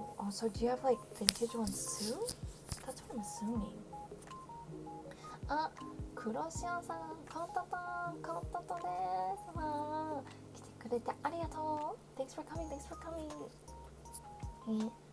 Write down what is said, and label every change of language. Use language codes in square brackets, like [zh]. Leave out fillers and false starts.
[en] Oh, so do you have like vintage ones too? That's what I'm assuming. [ja] あ、黒潮さん、コントトです。わー、来てくれてありがとう。 [en] Thanks for coming, thanks for coming.